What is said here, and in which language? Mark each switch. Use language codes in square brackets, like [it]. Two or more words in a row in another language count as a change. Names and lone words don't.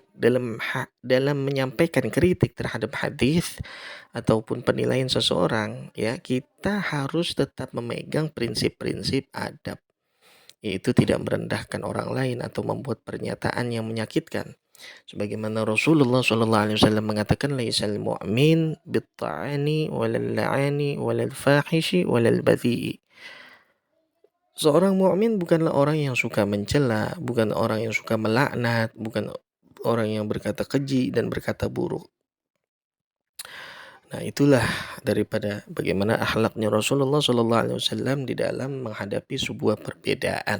[id] Dalam menyampaikan kritik terhadap hadis ataupun penilaian seseorang, ya, kita harus tetap memegang prinsip-prinsip adab, yaitu tidak merendahkan orang lain atau membuat pernyataan yang menyakitkan. Sebagaimana Rasulullah SAW mengatakan, [ar] "ليس المؤمن بالطعان ولا اللعان ولا الفاحش ولا البذيء." [id] Seorang mukmin bukanlah orang yang suka mencela, bukan orang yang suka melaknat, bukan orang yang berkata keji dan berkata buruk. Nah, itulah daripada bagaimana akhlaknya Rasulullah SAW di dalam menghadapi sebuah perbedaan.